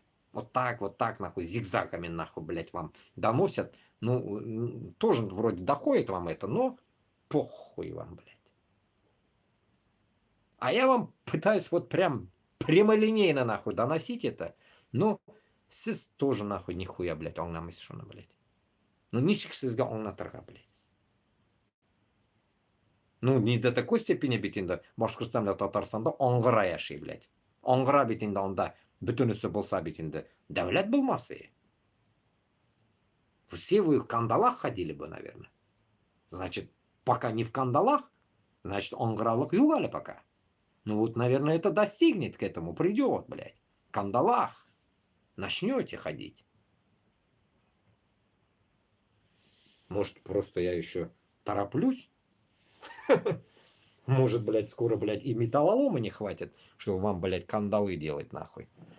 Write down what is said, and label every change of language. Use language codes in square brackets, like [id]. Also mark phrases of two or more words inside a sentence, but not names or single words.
[ru] Вот так, нахуй, зигзагами, нахуй, блядь, вам доносят. Ну, тоже вроде доходит вам это, но похуй вам, блядь. А я вам пытаюсь вот прям прямолинейно, нахуй, доносить это. Но сіз тоже, нахуй, нихуя, блядь, [tt] аңламайсыз шуны, блядь. Ну, ничек сізге аңлатырға, [ru] блядь. Ну, не до такой степени [tt] бит инде Башкортстанда, Татарстанда аңгыра яши, [ru] блядь. [tt] Аңгыра бит инде анда бөтенесе булса бит инде дәүләт булмасы. [ru] Все вы в кандалах ходили бы, наверное. Значит, пока не в кандалах, значит, [tt] аңгыралык юк әле пока. [ru] Ну вот, наверное, это достигнет к этому, придет, блядь. В кандалах начнете ходить. Может, просто я еще тороплюсь? Может, блядь, скоро, блядь, и металлолома не хватит, чтобы вам, блядь, кандалы делать, нахуй.